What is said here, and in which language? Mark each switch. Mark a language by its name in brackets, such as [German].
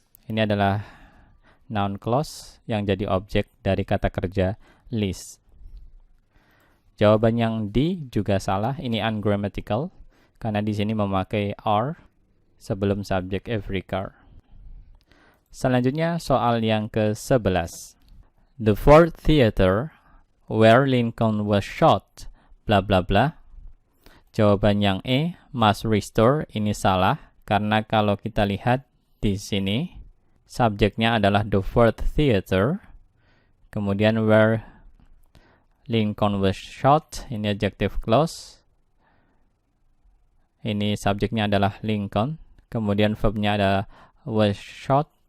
[Indonesian] Ini adalah noun clause yang jadi objek dari kata kerja list. Jawaban yang D juga salah, ini ungrammatical karena di sini memakai are sebelum subject every car. Selanjutnya soal yang ke-11. [English] The Ford Theater where Lincoln was shot bla bla bla. [Indonesian] Jawaban yang E must restore, ini salah karena kalau kita lihat di sini subjeknya adalah the Ford Theater, kemudian [English] where Lincoln was shot, [Indonesian] ini adjective clause, ini subjeknya adalah Lincoln, kemudian verbnya adalah was shot.